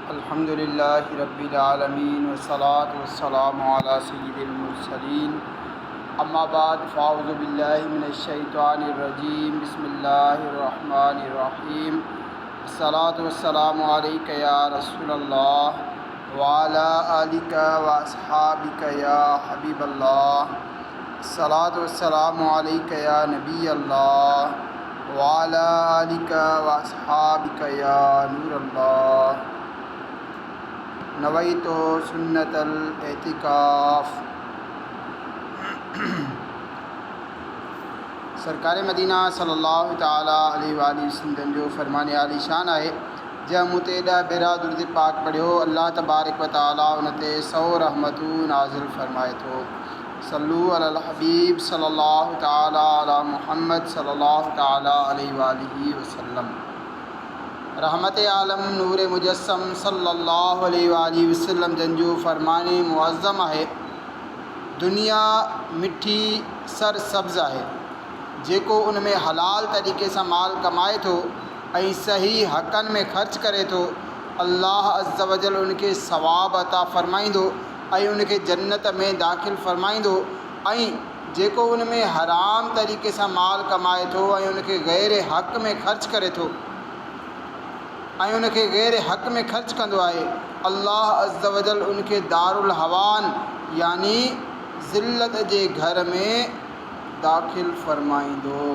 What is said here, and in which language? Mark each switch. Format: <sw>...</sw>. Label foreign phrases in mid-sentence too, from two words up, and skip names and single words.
<ar>الحمد لله رب العالمين والصلاة والسلام على سيد المرسلين أما بعد فأعوذ بالله من الشيطان الرجيم بسم الله الرحمن الرحيم الصلاة والسلام عليك يا رسول الله وعلى آلك وأصحابك يا حبيب الله الصلاة والسلام عليك يا نبي الله وعلى آلك وأصحابك يا نور الله نويت سنة الاعتكاف.</ar> <sd>سرڪار مدينا</sd> <ar>صلى الله تعالى عليه وسلم</ar> <sd>جو فرمان عالي شان آهي جي مُتي ڏهه ڀيرا درود پاڪ پڙهيو</sd> <ar>الله تبارك وتعالى</ar> <sd>ان تي 100 رحمتون نازل فرمائي ٿو.</sd> <ar>صلوا على الحبيب صلى الله تعالى على محمد صلى الله تعالى عليه وسلم.</ar> <sd>رحمت عالم نور مجسم</sd> <ar>صلى الله عليه وسلم</ar> <sd>جنجو فرمان معظم آهي دنيا مٺي سر سبز آهي جيڪو ان ۾ حلال طريقي سان مال ڪمائي ٿو ۽ صحيح حقن ۾ خرچ ڪري ٿو الله</sd> <ar>عز وجل</ar> <sd>ان کي ثواب عطا فرمائيندو ۽ ان کي جنت ۾ داخل فرمائيندو. ۽ جيڪو ان ۾ حرام طريقي سان مال ڪمائي ٿو ۽ ان کي غير حق ۾ خرچ ڪري ٿو ۽ ان کي غير حق ۾ خرچ ڪندو آهي الله</sd> <ar>عز وجل</ar> <sd>ان کي دار الهوان يعني ذلت جي گهر ۾ داخل فرمائيندو.</sd>